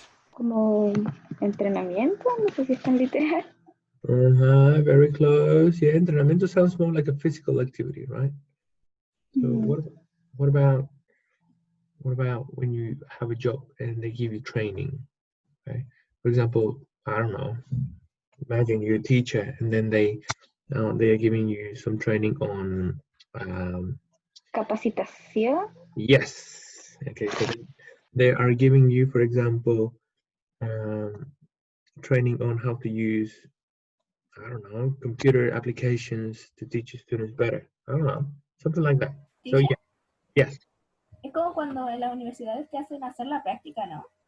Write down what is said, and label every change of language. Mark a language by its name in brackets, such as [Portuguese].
[Spanish] Como entrenamiento, no sé si es tan literal. [English] Very close. Yeah, entrenamiento sounds more like a physical activity, right? So what about when you have a job and they give you training? Okay, For example, I don't know, imagine you're a teacher and then they are giving you some training on [Spanish] Capacitación. [English] yes. Okay, so they are giving you, for example, training on how to use, I don't know, computer applications to teach your students better. I don't know, something like that. So Teacher, yeah, yes. [Spanish] es como cuando en las universidades te hacen hacer la práctica, ¿no?